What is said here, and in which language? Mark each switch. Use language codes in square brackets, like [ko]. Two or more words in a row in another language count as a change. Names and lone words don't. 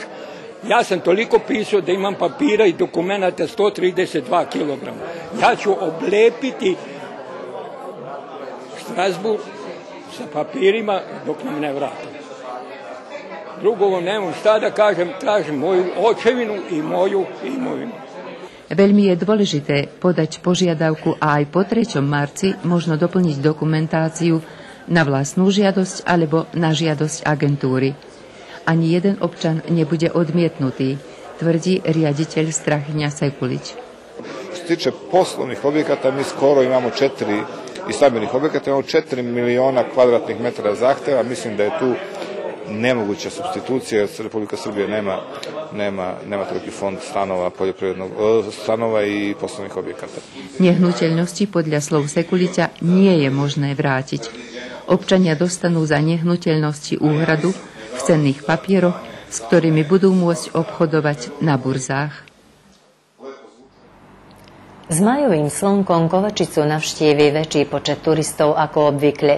[sr] Ja sam toliko pisao da imam papira i dokumenta 132 kg. Ja ću oblepiti Strasbourg sa papirima dok nam ne vrate. Drugo vam nemam šta da kažem, tražim moju očevinu i moju imovinu. [sk] Veľmi je dôležité podať požiadavku a aj po 3. marci možno doplniť dokumentáciu na vlastnú žiadosť alebo na žiadosť agentúry. Ani jeden občan nebude odmietnutý, tvrdí riaditeľ Strahynja Sekulić. [sr] Što se tiče poslovnih objekata, mi skoro imamo 4 i stambenih objekata, imamo 4 miliona kvadratnih metara zahteva. Mislim da je tu nemoguća substitucija, jer Republika Srbije nema toliki fond stanova, poljoprivrednog stanova i poslovnih objekata. [sk] Nehnuteľnosti podľa slov Sekulića nie je možné vrátiť. Občania dostanú za nehnuteľnosti úhradu v cenných papieroch, s ktorými budú môcť obchodovať na burzách. S majovým slnkom Kovačicu navštívi väčší počet turistov ako obvykle.